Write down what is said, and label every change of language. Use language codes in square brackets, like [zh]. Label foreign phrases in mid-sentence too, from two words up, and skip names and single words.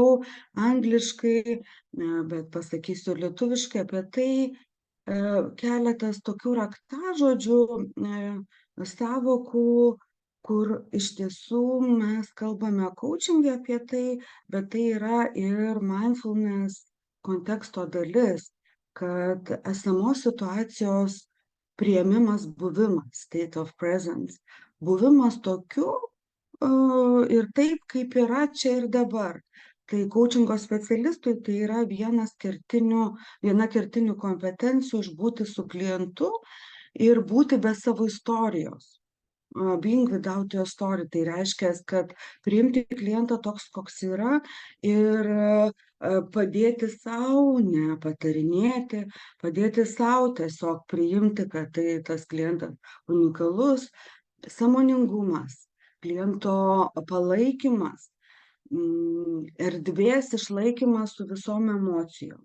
[lt] angliškai, bet pasakysiu lietuviškai apie tai keletas tokių raktažodžių, sąvokų, kur iš tiesų mes kalbame coachinge apie tai, bet tai yra ir mindfulness konteksto dalis, kad esamos situacijos priėmimas, buvimas, [en] state of presence, [lt] buvimas tokiu ir taip, kaip yra čia ir dabar. Tai coachingo specialistui tai yra viena kertinių kompetencijų išbūti su klientu ir būti be savo istorijos. [en] Being without your story, [lt] tai reiškia, kad priimti klientą toks, koks yra ir padėti sau, ne patarinėti, padėti sau tiesiog priimti, kad tai tas klientas unikalus, sąmoningumas, kliento palaikymas, erdvės išlaikymas su visom emocijom.